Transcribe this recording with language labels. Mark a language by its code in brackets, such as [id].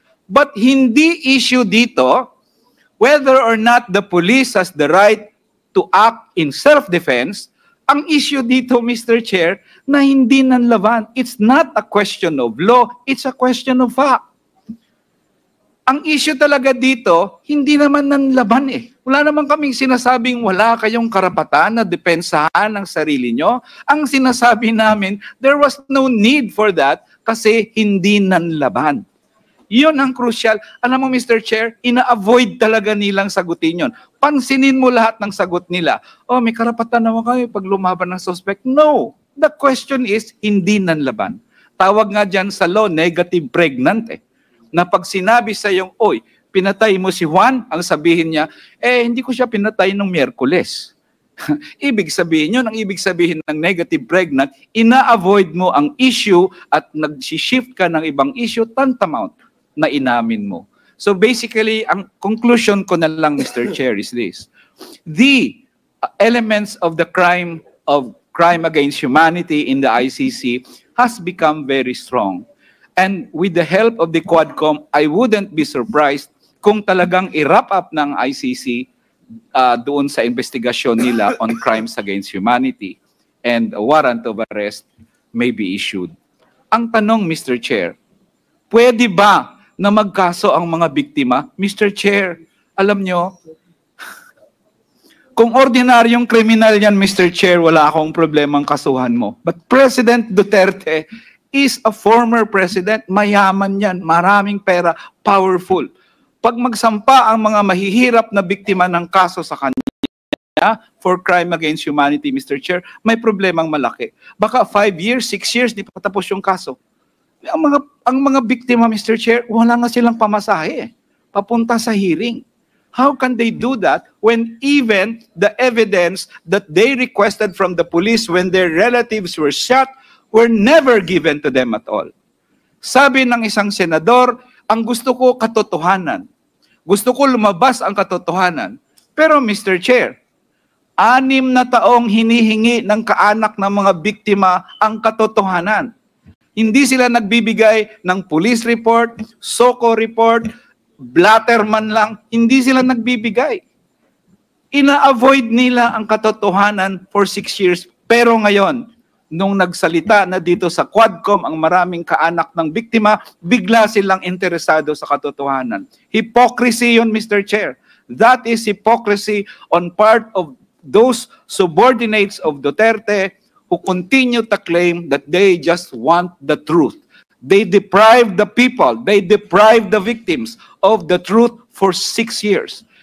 [en] But [tl] hindi issue dito [en] whether or not the police has the right to act in self-defense. [tl] Ang issue dito, Mr. Chair, na hindi nanlaban. [en] It's not a question of law, it's a question of fact. [tl] Ang issue talaga dito, hindi naman nanlaban eh. Wala naman kaming sinasabing wala kayong karapatan na depensahan ang sarili nyo. Ang sinasabi namin, [en] there was no need for that [tl] kasi hindi nanlaban. Yun ang crucial. Alam mo, Mr. Chair, ina-avoid talaga nilang sagutin yun. Pansinin mo lahat ng sagot nila. Oh, may karapatan naman kayo pag lumaban ng suspect. No. [en] The question is, [tl] hindi nanlaban. Tawag nga dyan sa law, negative pregnant eh. Na pag sinabi sa yung, oy, pinatay mo si Juan, ang sabihin niya, hindi ko siya pinatay nung Miyerkules. Ibig sabihin yun, ang ibig sabihin ng negative pregnant, ina-avoid mo ang issue at nag-shift ka ng ibang issue, tantamount na inamin mo. [en] So basically, [tl] ang conclusion ko na lang, Mr. Chair, [en] is this. The elements of the crime against humanity in the ICC has become very strong. And with the help of the Quadcom, I wouldn't be surprised [tl] kung talagang i-wrap up ng ICC doon sa investigasyon nila [en] on crimes against humanity and a warrant of arrest may be issued. [tl] Ang tanong, Mr. Chair, pwede ba na magkaso ang mga biktima? Mr. Chair, alam nyo, kung ordinaryong kriminal yan, Mr. Chair, wala akong problemang kasuhan mo. [en] But President Duterte is a former president, [tl] mayaman yan, maraming pera, [en] powerful. [tl] Pag magsampa ang mga mahihirap na biktima ng kaso sa kanya [en] for crime against humanity, [tl] Mr. Chair, may problemang malaki. Baka 5 years, 6 years, di pa tapos yung kaso. Ang mga biktima, Mr. Chair, wala nga silang pamasahe, papunta sa hearing. [en] How can they do that when even the evidence that they requested from the police when their relatives were shot were never given to them at all? [tl] Sabi ng isang senador, ang gusto ko katotohanan. Gusto ko lumabas ang katotohanan. Pero Mr. Chair, 6 na taong hinihingi ng kaanak ng mga biktima ang katotohanan. Hindi sila nagbibigay ng police report, SOCO report, blatter man lang, hindi sila nagbibigay. Ina-avoid nila ang katotohanan [en] for 6 years. [tl] Pero ngayon, nung nagsalita na dito sa Quadcom ang maraming kaanak ng biktima, bigla silang interesado sa katotohanan. Hypocrisy yun, Mr. Chair. [en] That is hypocrisy on part of those subordinates of Duterte who continue to claim that they just want the truth. They deprive the people, they deprive the victims of the truth for 6 years.